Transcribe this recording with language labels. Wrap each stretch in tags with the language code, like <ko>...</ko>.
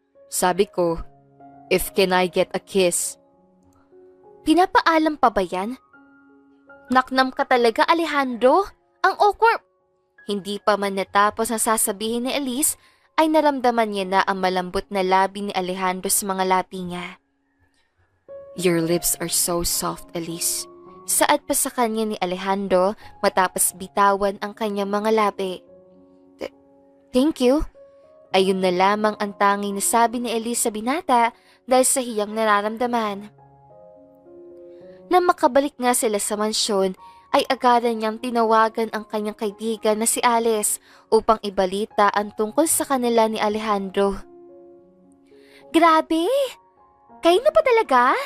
<tl>Sabi ko,</tl> <en>if can I get a kiss?</en> <tl>Pinapaalam pa ba yan? Naknam ka talaga, Alejandro. Ang awkward. Hindi pa man natapos ang sasabihin ni Elise ay naramdaman niya na ang malambot na labi ni Alejandro sa mga labi niya.</tl> <en>Your lips are so soft, Elise.</en> <tl>Saad pa sa kanya ni Alejandro matapos bitawan ang kanyang mga labi.</tl> <en>Thank you.</en> <tl>Ayun na lamang ang tanging nasabi ni Elise sa binata dahil sa hiyang nararamdaman. Nang makabalik nga sila sa mansyon, ay agaran niyang tinawagan ang kanyang kaibigan na si Alice upang ibalita ang tungkol sa kanila ni Alejandro. Grabe! Kayo na pa talaga?</tl>